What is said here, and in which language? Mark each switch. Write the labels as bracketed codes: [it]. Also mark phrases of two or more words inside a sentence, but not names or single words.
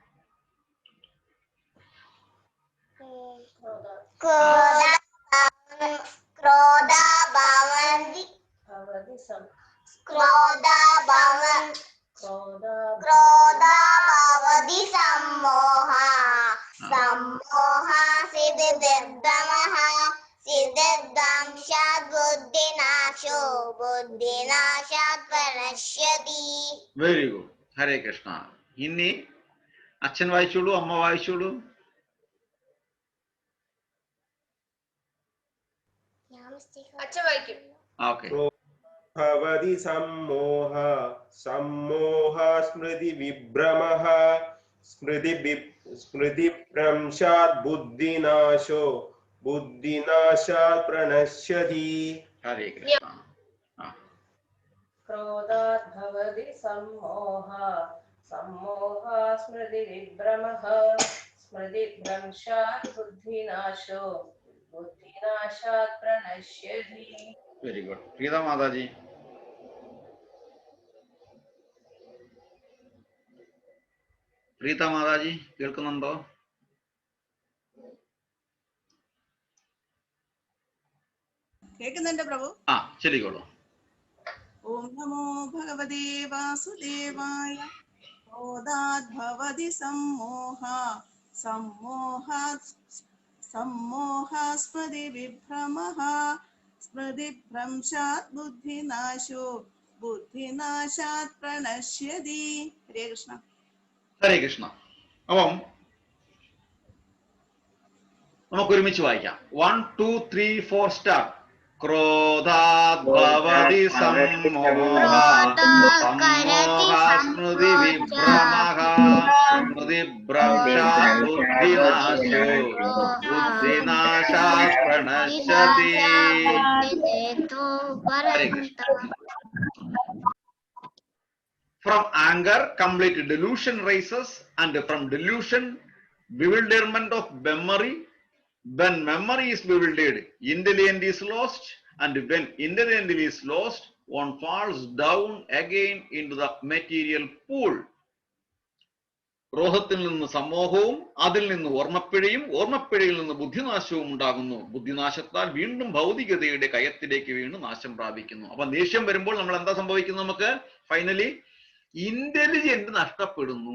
[sa] क्रोधा भवति सम्मोहा सिद्धिर्भ्रमः सिद्धिर्भ्रंशात् बुद्धिनाशो बुद्धिनाशात् प्रणश्यति. [en] very good. [ml] ഹരേ കൃഷ്ണ. ഇനി അച്ഛൻ വായിച്ചോളൂ, അമ്മ വായിച്ചോളൂ. അച്ഛൻ വായിക്കും. ഓക്കെ. [sa] भवति सम्मोह सम्मोह स्मृति विभ्रमः स्मृति भ्रंशात् बुद्धिनाशो बुद्धिनाशात् प्रणश्यति. ഹരേ കൃഷ്ണ. क्रोधात् भवति सम्मोह सम्मोह स्मृति विभ्रमः स्मृति भ्रंशात् बुद्धिनाशो बुद्धिनाशात् प्रणश्यति. [en] very good. [ml] പ്രീത മാതാജി. പ്രീത മാതാജി കേൾക്കുന്നുണ്ടോ? കേൾക്കുന്നുണ്ട് പ്രഭു. ശരിക്കോളൂ. [sa] ॐ नमो भगवते वासुदेवाय. क्रोधात् भवति सम्मोहात् स्मृति विभ्रमः स्मृति भ्रंशात् बुद्धिनाशो बुद्धिनाशात् प्रणश्यति. हरे कृष्ण. [ml] ഹരേ കൃഷ്ണ. അപ്പം നമുക്ക് ഒരുമിച്ച് വായിക്കാം. 1 2 3 4 സ്റ്റാർട്ട്. [sa] क्रोधात् भवति सम्मोहात् सम्मोहात् स्मृति विभ्रमः स्मृति भ्रंशात् बुद्धिनाशो बुद्धिनाशात् प्रणश्यति. ഹരേ കൃഷ്ണ. [en] From anger, complete delusion rises, and from delusion, bewilderment of memory. When memory is bewildered, intelligence is lost, and when intelligence is lost, one falls down again into the material pool. [ml] ക്രോധത്തിൽ നിന്ന് സമോഹവും അതിൽ നിന്ന് ഓർമ്മപ്പിഴയും ഓർമ്മപ്പിഴയിൽ നിന്ന് ബുദ്ധിനാശവും ഉണ്ടാകുന്നു. ബുദ്ധിനാശത്താൽ വീണ്ടും ഭൗതികതയുടെ കയത്തിലേക്ക് വീണ് നാശം പ്രാപിക്കുന്നു. അപ്പൊ ദേഷ്യം വരുമ്പോൾ നമ്മൾ എന്താ സംഭവിക്കുന്നത്? നമുക്ക് [en] finally intelligent [ml] നഷ്ടപ്പെടുന്നു.